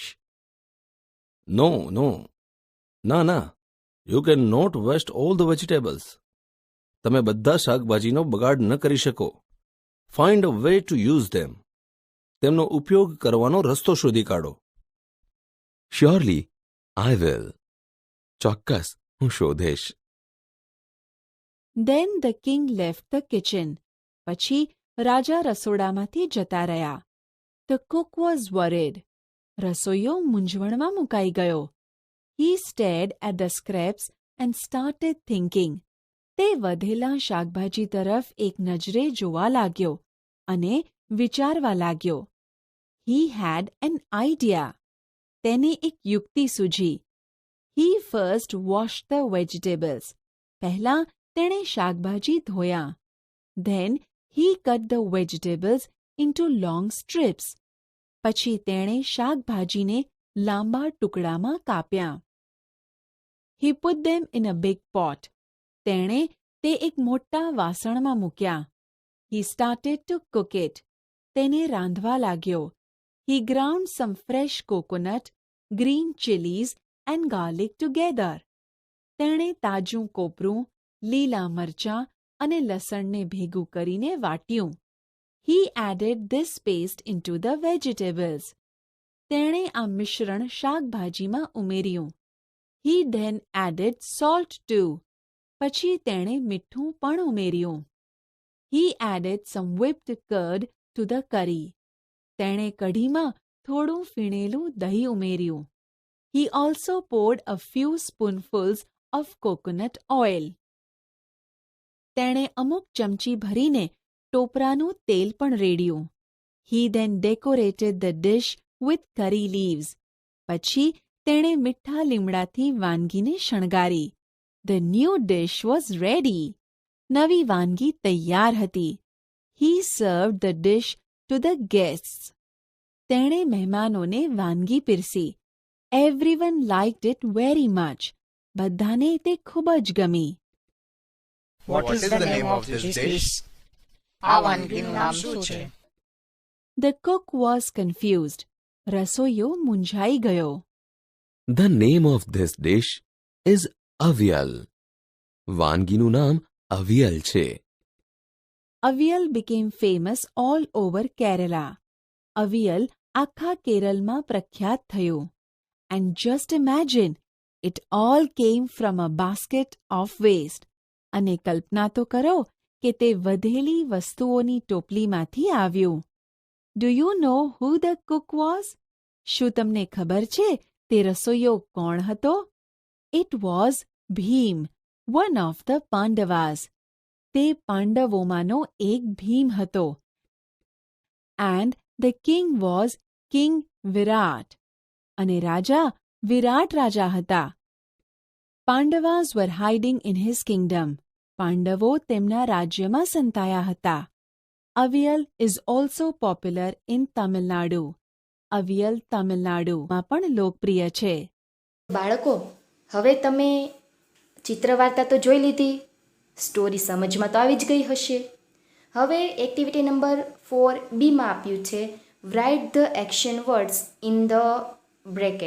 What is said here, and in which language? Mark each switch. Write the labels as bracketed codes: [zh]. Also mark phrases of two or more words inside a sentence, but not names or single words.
[en] no no, [gu] ના ના, [en] you can not waste all the vegetables. [gu] તમે બધા શાકભાજીનો બગાડ ન કરી શકો. [en] find a way to use them. [gu] તેમનો ઉપયોગ કરવાનો રસ્તો શોધી કાઢો. [en] surely I will. [gu] ચોક્કસ હું શોધીશ. [en] Then the king left the kitchen. [gu] પછી રાજા રસોડામાંથી જતા રહ્યા. [en] The cook was worried. [gu] રસોઈયો મૂંઝવણમાં મુકાઈ ગયો. [en] He stared at the scraps and started thinking. [gu] તે વધેલા શાકભાજી તરફ એક નજરે જોવા લાગ્યો અને વિચારવા લાગ્યો. [en] He had an idea. [gu] તેને એક યુક્તિ સૂઝી. [en] He first washed the vegetables. [gu] પહેલા તેણે શાકભાજી ધોયા. [en] Then he cut the vegetables into long strips. [gu] પછી તેણે શાકભાજીને લાંબા ટુકડામાં કાપ્યા. [en] He put them in a big pot. [gu] તેણે તે એક મોટા વાસણમાં મૂક્યા. [en] He started to cook it. [gu] તેને રાંધવા લાગ્યો. [en] He ground some fresh coconut, green chilies and garlic together. [gu] તેણે તાજું કોપરું, લીલા મરચાં અને લસણને ભેગું કરીને વાટ્યું. [en] He added this paste into the vegetables. [gu] તેણે આ મિશ્રણ શાકભાજીમાં ઉમેર્યું. [en] He then added salt too. [gu] પછી તેણે મીઠું પણ ઉમેર્યું. [en] He added some whipped curd to the curry. [gu] તેણે કઢીમાં થોડું ફીણેલું દહીં ઉમેર્યું. [en] He also poured a few spoonfuls of coconut oil. [gu] તેણે અમુક ચમચી ભરીને ટોપરાનું તેલ પણ રેડ્યું. [en] He then decorated the dish with curry leaves. [gu] પછી તેણે મીઠા લીમડાથી વાનગીને શણગારી. [en] The new dish was ready. [gu] નવી વાનગી તૈયાર હતી. [en] He served the dish to the guests. [gu] તેણે મહેમાનોને વાનગી પીરસી. [en] Everyone liked it very much. [gu] બધાને તે ખૂબ જ ગમી. [en] What is the name of this dish? [gu] આ વાનગીનું નામ શું છે? [en] The cook was confused. [gu] રસોઈયો મૂંઝાઈ ગયો. [en] The name of this dish is avial. [gu] વાનગીનું નામ અવિયલ છે. [en] Avial became famous all over Kerala. [gu] Avial આખા કેરળમાં પ્રખ્યાત થયું. [en] And just imagine, it all came from a basket of waste. [gu] અને કલ્પના તો કરો કે તે વધેલી વસ્તુઓની ટોપલીમાંથી આવ્યું. [en] Do you know who the cook was? [gu] શું તમને ખબર છે તે રસોઈયો કોણ હતો? [en] It was Bhim, one of the Pandavas. [gu] તે પાંડવોમાંનો એક ભીમ હતો. [en] And the king was King Virat. [gu] અને રાજા વિરાટ રાજા હતા. [en] Pandavas were hiding in his kingdom. [gu] પાંડવો તેમના રાજ્યમાં સંતાયા હતા. [en] Avial is also popular in Tamil Nadu. [gu] Avial તમિલનાડુમાં પણ લોકપ્રિય છે. બાળકો, હવે તમે ચિત્રવાર્તા તો જોઈ લીધી, સ્ટોરી સમજમાં તો આવી જ ગઈ હશે. હવે એક્ટિવિટી નંબર 4B આપ્યું છે [en] write the action words in the bracket.